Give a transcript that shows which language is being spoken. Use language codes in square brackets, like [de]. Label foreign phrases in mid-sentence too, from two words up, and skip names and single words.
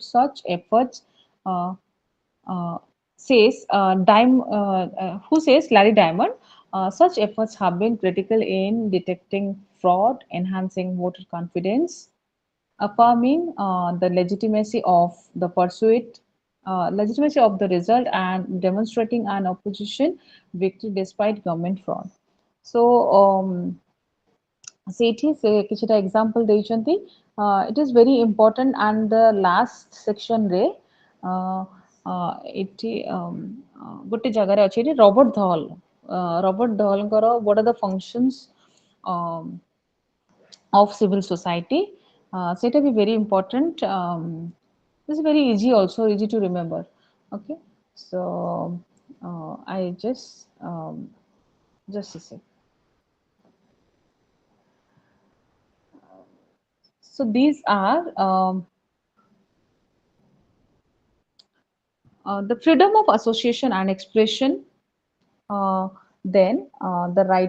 [en] Such efforts, uh, uh, who says Larry Diamond, such efforts have been critical in detecting fraud, enhancing voter confidence, affirming the legitimacy of the result, and demonstrating an opposition victory despite government fraud. [or] So ସେଇଠି ସେ କିଛିଟା ଏକ୍ସାମ୍ପଲ୍ ଦେଇଛନ୍ତି। [en] it is very important and the last [or] ସେକ୍ସନରେ ଏଠି ଗୋଟେ ଜାଗାରେ ଅଛି ଏଠି ରବର୍ଟ ଧଲ୍ ରବର୍ଟ ଧଲ୍ଙ୍କର [en] what are the functions of civil society, [or] ସେଇଟା ବି [en] very important. This is very easy, also easy to remember. Okay, so I just a sec. So these are the freedom of association and expression, uh, then the right